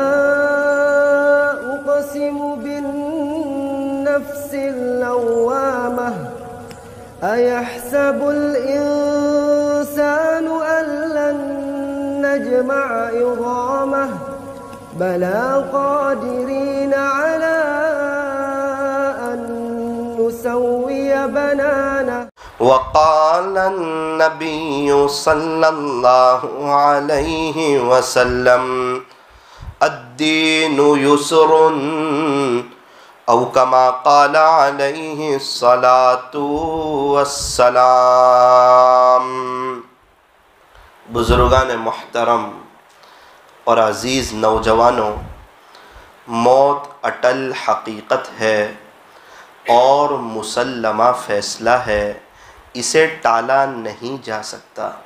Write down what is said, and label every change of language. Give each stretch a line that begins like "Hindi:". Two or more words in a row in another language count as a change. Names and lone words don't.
Arabic: أقسم بالنفس اللوامة أيحسب الإنسان ألن نجمع عظامه بلى قادرين على أن نسوي بنانه. وقال النبي صلى الله عليه وسلم الدين يسر أو كما قال عليه الصلاة والسلام.
Urdu: بزرگان محترم اور عزیز نوجوانو، موت اٹل حقیقت ہے اور مسلمہ فیصلہ ہے، اسے ٹالا نہیں جا سکتا.